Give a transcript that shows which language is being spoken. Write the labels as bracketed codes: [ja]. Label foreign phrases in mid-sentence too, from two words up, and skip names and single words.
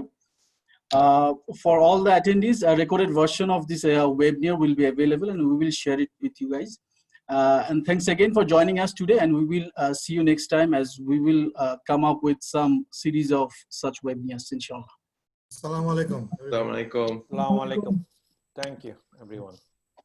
[en] For all the attendees, a recorded version of this webinar will be available, and we will share it with you guys. And thanks again for joining us today, and we will see you next time, as we will come up with some series of such webinars, inshallah. [ar] السلام عليكم. السلام عليكم. السلام عليكم. [en] Thank you, everyone.